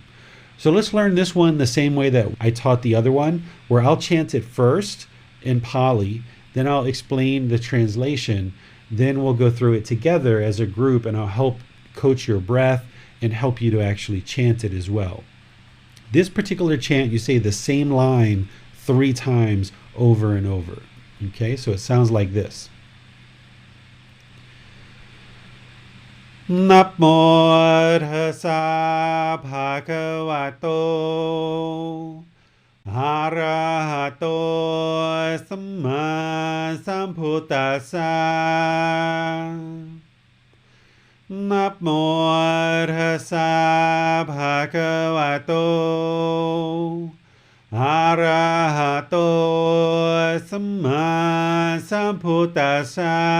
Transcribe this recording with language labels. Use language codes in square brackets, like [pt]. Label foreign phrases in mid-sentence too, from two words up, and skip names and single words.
[en] So let's learn this one the same way that I taught the other one, where I'll chant it first in Pali, then I'll explain the translation, then we'll go through it together as a group, and I'll help coach your breath and help you to actually chant it as well. This particular chant, you say the same line 3 times over and over. Okay, so it sounds like this. [pi] Namo tassa bhagavato Arahato Samma Sambuddhassa. Namo Tassa Bhagavato Arahato Samma Sambuddhassa.